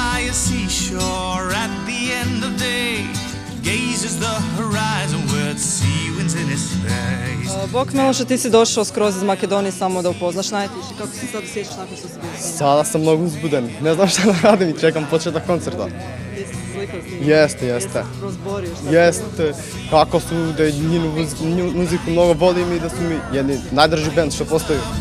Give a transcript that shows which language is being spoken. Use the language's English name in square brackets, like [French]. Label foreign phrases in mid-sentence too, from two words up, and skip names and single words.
[English] a seashore at the end of day, gazes the horizon with sea winds in his face. [Bosnian] Bok Miloša, ti si došao skroz iz Makedonije samo da upoznaš Nightwish. Kako se sad osjećaš nakon što si bio s njima? Sada sam mnogo uzbuden. Ne znam šta da radim i čekam početak koncerta. Jesi se slikao s njima? Jeste. Jesi prozborio šta? Jeste. Kako su, da njenu muziku mnogo volim i da su mi jedni najdrži band što postoji.